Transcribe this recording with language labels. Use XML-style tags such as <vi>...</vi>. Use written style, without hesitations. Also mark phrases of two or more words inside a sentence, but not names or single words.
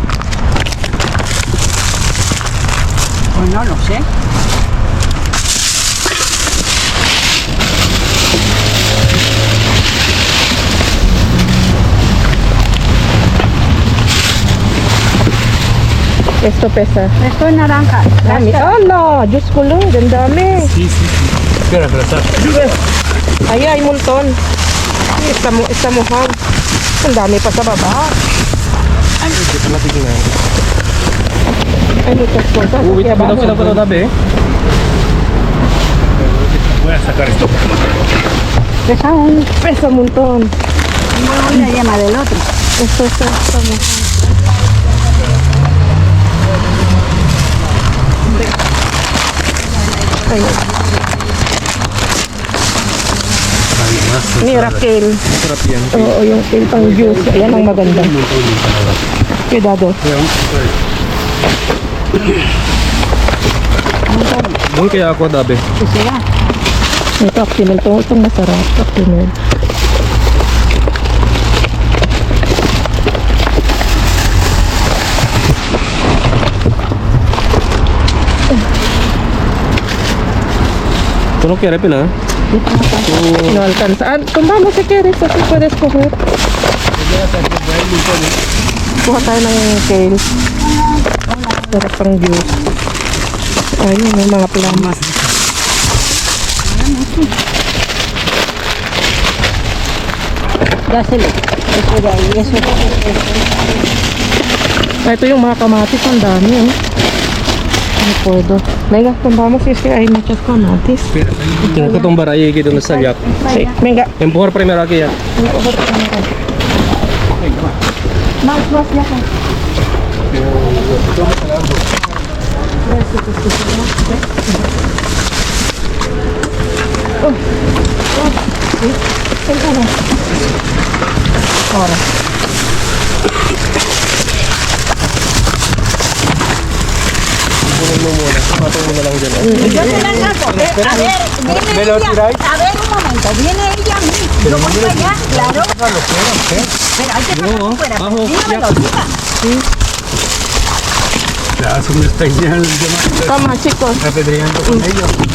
<es>Pues no lo sé. Esto pesa. Esto es naranja.</es> <tl>Dami. Ala, Diyos ko lang. Dami.</tl> <es>Sí, sí, sí. Espera, está. Ay, hay montón. Está mojado.</es> <tl>Ang dami pa sa baba.</tl> <es>Hay muchas cosas.</es> <tl>Uy,</tl> <es>Aquí abajo.</es> <tl>cuidado, tabi.</tl> <es>Voy a sacar esto. Pesa un montón. Una llama del otro. Esto está mojado. Ay, mira,</es> <tl>kale. Sarap yan. Oo, yung kale pang juice. Ayan ang maganda. Cuidado. Doon kaya ako, dabi. Sisira. Ito, actimel. Itong masarap. Actimel.</tl> <es>Tú no quieres, Pina? No alcanza. Tumbamos si quieres. Así puedes coger.</es> <tl>Kuha tayo ng kale. Sarap pang juice. Ayun, may mga plums.</tl> <es>Dáselo. Eso de ahí. Eso</es> <tl>Ito yung mga kamatis. Ang dami, oh.</tl> <es>No puedo. Venga, tumbamos. Es que hay muchas kamatis. Tienes que tumbar ahí, que donde está el yak. Sí, venga. Empujar primero aquí ya. Más, ya. Ahora.</es> <tl>Punin mo muna. Patong mo na lang dyan.</tl> <es>Yo te la saco. A ver, viene ella. A ver, un momento. Viene ella a mí. Yo voy para allá, claro. Pero hay que pasar fuera. Bajo, Dígamelo, ya. chica. Le das una señal de más. Toma, chicos. Apedreando con ellos.</es>